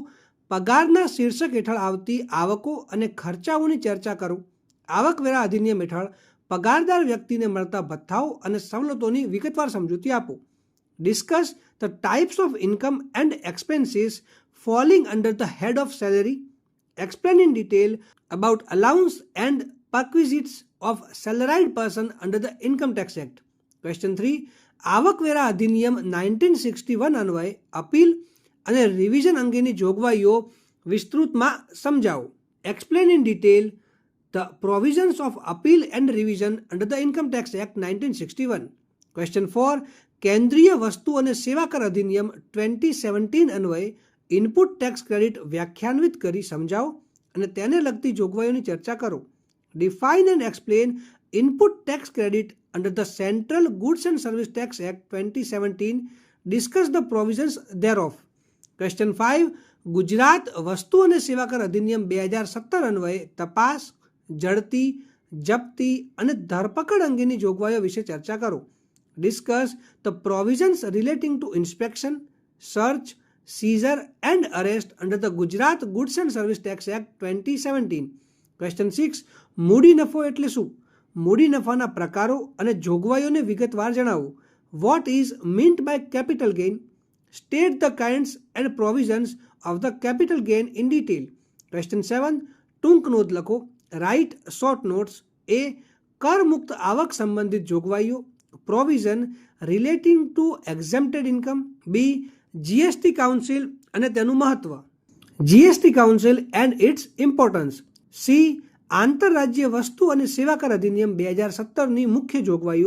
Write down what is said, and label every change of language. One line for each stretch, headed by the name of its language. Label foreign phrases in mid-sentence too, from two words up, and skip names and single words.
Gujarati: પગારના શીર્ષક હેઠળ આવતી આવકો અને ખર્ચાઓની ચર્ચા કરો. આવકવેરા અધિનિયમ હેઠળ પગારદાર વ્યક્તિને મળતા ભથ્થાઓ અને સવલતોની વિગતવાર સમજૂતી આપો.
English: Discuss the types of income and expenses falling under the head of salary. Explain in detail about allowance and perquisites of salaried person under the Income Tax Act. Question 3.
Gujarati: આવકવેરા અધિનિયમ 1961 અન્વયે અપીલ અને રિવિઝન અંગેની જોગવાઈઓ વિસ્તૃતમાં સમજાવો.
English: Explain in detail the provisions of appeal and revision under the Income Tax Act 1961. Question 4.
Gujarati: કેન્દ્રીય વસ્તુ અને સેવા કર અધિનિયમ 2017 અન્વયે
English: input tax credit
Gujarati: વ્યાખ્યાન્વિત કરી સમજાવો અને તેને લગતી જોગવાઈઓની ચર્ચા કરો.
English: Define and explain input tax credit under the Central Goods and Service Tax Act 2017. Discuss the provisions thereof. ક્વેશ્ચન 5.
Gujarati: ગુજરાત વસ્તુ અને સેવા કર અધિનિયમ 2017 અન્વયે તપાસ, જડતી, જપ્તી અને ધરપકડ અંગેની જોગવાઈઓ વિશે ચર્ચા કરો.
English: Discuss the provisions relating to inspection, search, seizure and arrest under the Gujarat Goods and Service Tax Act 2017. Question 6.
Gujarati: મૂડી નફો એટલે શું? મૂડી નફાના પ્રકારો અને જોગવાઈઓને વિગતવાર જણાવો.
English: What is meant by capital gain? State the kinds and provisions of the capital gain in detail. Question 7.
Gujarati: ટૂંક નોંધ લખો.
English: Write short notes. A.
Gujarati: કરમુક્ત આવક સંબંધિત જોગવાઈઓ,
English: provision relating to exempted income.
Gujarati: B. જીએસટી કાઉન્સિલ અને તેનું મહત્વ.
English: GST council and its importance. સી.
Gujarati: આંતરરાજ્ય વસ્તુ અને સેવા કર અધિનિયમ 2017ની મુખ્ય જોગવાઈઓ.